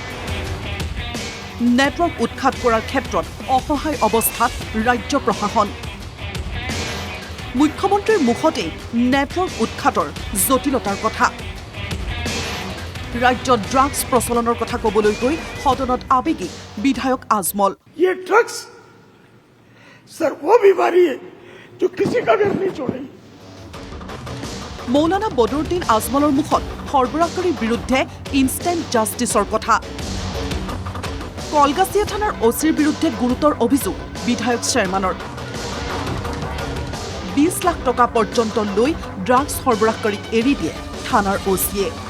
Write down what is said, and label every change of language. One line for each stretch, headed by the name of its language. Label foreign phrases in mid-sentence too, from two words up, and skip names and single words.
Assamese: নেটৱৰ্ক উৎখাত কৰাৰ ক্ষেত্ৰত অসহায় অৱস্থাত ৰাজ্য প্ৰশাসন। মুখ্যমন্ত্ৰীৰ মুখতেই নেটৱৰ্ক উৎখাতৰ জটিলতাৰ কথা। ৰাজ্যত ড্ৰাগছ প্ৰচলনৰ কথা ক'বলৈ গৈ সদনত আৱেগিক বিধায়ক আজমল।
Hindi: ये ड्रग्स सर वो बीमारी है जो किसी का घर नहीं छोड़ेगी।
Assamese: মৌলানা বদৰুদ্দিন আজমলৰ মুখত সৰবৰাহকাৰীৰ বিৰুদ্ধে
English: instant justice
Assamese: কথা। কলগাছিয়া থানাৰ অচিৰ বিৰুদ্ধে গুৰুতৰ অভিযোগ বিধায়ক চেয়াৰমেনৰ। 20 লাখ টকা পৰ্যন্ত লৈ ড্ৰাগছ সৰবৰাহকাৰীক এৰি দিয়ে থানাৰ অচিয়ে।